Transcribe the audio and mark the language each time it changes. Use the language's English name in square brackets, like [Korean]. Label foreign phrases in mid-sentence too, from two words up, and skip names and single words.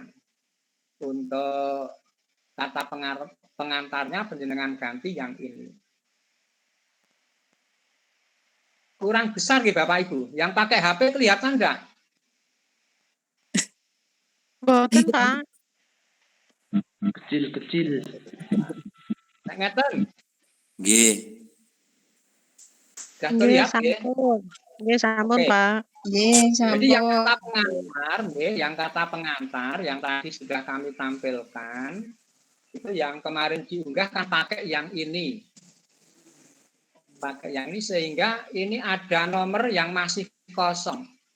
[Indonesian] Untuk kata pengantarnya panjenengan ganti yang ini. Kurang besar nih Bapak Ibu. Yang pakai HP kelihatan enggak? Boten, Pak. Kecil-kecil. Ngeten. Nggih. Sudah terlihat ya? [Javanese] Nggih, sampun, [Indonesian] Oke. Pak. Jadi yang kata pengantar, yang kata pengantar yang tadi sudah kami tampilkan, itu yang kemarin diunggah kan pakai yang ini. Pakai yang ini sehingga ini ada nomor yang masih kosong.